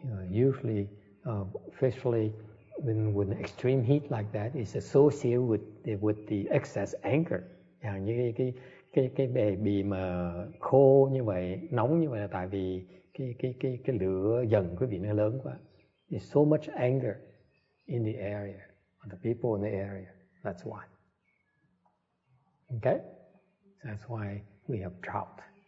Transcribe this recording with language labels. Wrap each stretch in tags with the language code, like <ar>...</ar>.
<en>Usually, especially when extreme heat like that is associated with the excess anger.</en> <vi>Như cái bề bì mà khô như vậy, nóng như vậy là tại vì cái lửa dần quý vị nó lớn quá.</vi> <en>There's so much anger in the area, on the people in the area. That's why. Okay? That's why we have drought.</en>